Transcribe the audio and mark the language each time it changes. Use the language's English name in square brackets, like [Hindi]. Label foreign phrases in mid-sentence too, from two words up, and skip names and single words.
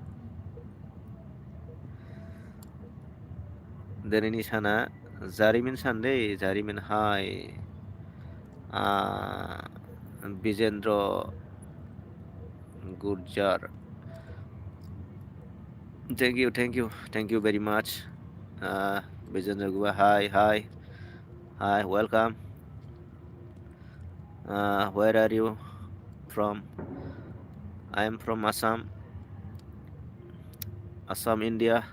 [Bodo] दिनैनि साना जारिमिन सान दै जारिमिन [English] hi Bijendra Gurjar thank you very much Bijendra Guwa hi welcome where are you from? I am from Assam, India.